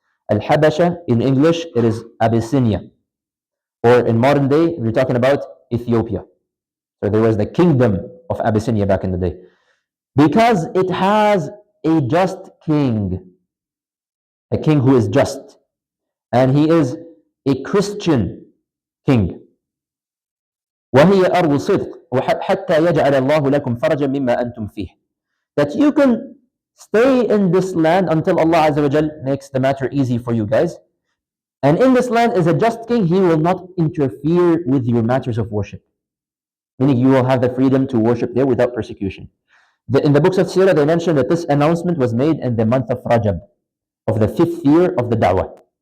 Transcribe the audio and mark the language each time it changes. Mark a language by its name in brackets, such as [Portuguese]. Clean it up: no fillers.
[English] Al-Habasha, in English, it is Abyssinia. Or in modern day, we're talking about Ethiopia. So there was the kingdom of Abyssinia back in the day. Because it has a just king, a king who is just. And he is a Christian king. [Arabic] وهي أرض صدق وحتى يجعل الله لكم فرجا مما أنتم فيه. [English] That you can stay in this land until Allah Azza wa Jal makes the matter easy for you guys. And in this land is a just king. He will not interfere with your matters of worship. Meaning you will have the freedom to worship there without persecution. In the books of Seerah, they mention that this announcement was made in the month of Rajab, of the 5th year of the da'wah.